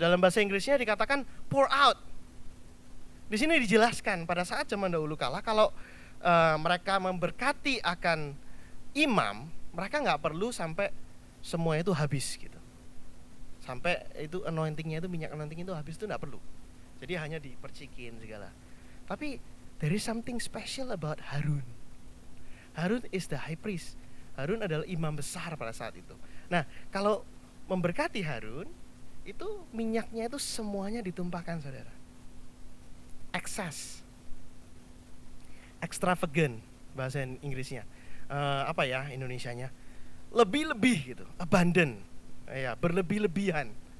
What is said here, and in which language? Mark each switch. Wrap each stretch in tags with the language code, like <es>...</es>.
<id>Dalam bahasa Inggrisnya dikatakan</id> <en>pour out.</en> <id>Di sini dijelaskan pada saat zaman dahulu kala kalau mereka memberkati akan imam, mereka nggak perlu sampai semua itu habis gitu. Sampai itu anointingnya itu, minyak anointing itu habis itu nggak perlu. Jadi hanya dipercikin segala.</id> <en>Tapi there is something special about Harun. Harun is the high priest.</en> <id>Harun adalah imam besar pada saat itu. Nah, kalau memberkati Harun, itu minyaknya itu semuanya ditumpahkan, saudara.</id> <en>Excess, extravagant</en> <id>bahasa Inggrisnya. Apa ya Indonesianya? Lebih-lebih gitu, abundant, ya berlebih-lebihan.</id>